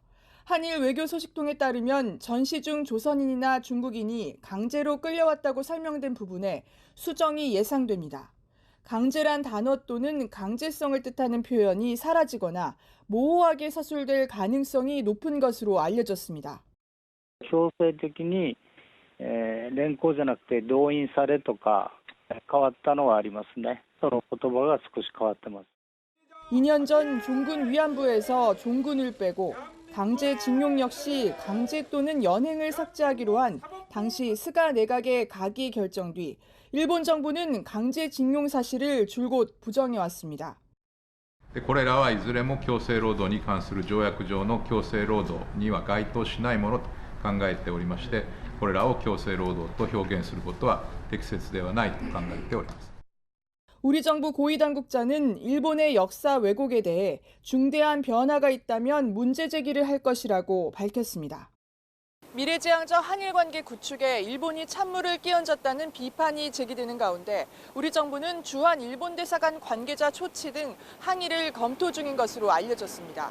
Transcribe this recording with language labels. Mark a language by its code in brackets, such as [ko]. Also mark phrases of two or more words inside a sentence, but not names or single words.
[ko] 한일 외교 소식통에 따르면 전시 중 조선인이나 중국인이 강제로 끌려왔다고 설명된 부분에 수정이 예상됩니다. 강제란 단어 또는 강제성을 뜻하는 표현이 사라지거나 모호하게 서술될 가능성이 높은 것으로 알려졌습니다. [ja] 強制的に連行じゃなくて動員されとか変わったのはありますね。その言葉が少し変わってます。 [ko] 2년 전 종군 위안부에서 종군을 빼고 강제징용 역시 강제 또는 연행을 삭제하기로 한 당시 스가 내각의 가기 결정 뒤 일본 정부는 강제징용 사실을 줄곧 부정해왔습니다. [ja] これらはいずれも強制労働に関する条約上の強制労働には該当しないものと考えておりまして、これらを強制労働と表現することは適切ではないと考えております。 [ko] 우리 정부 고위 당국자는 일본의 역사 왜곡에 대해 중대한 변화가 있다면 문제 제기를 할 것이라고 밝혔습니다. 미래지향적 한일 관계 구축에 일본이 찬물을 끼얹었다는 비판이 제기되는 가운데 우리 정부는 주한 일본 대사관 관계자 초치 등 항의를 검토 중인 것으로 알려졌습니다.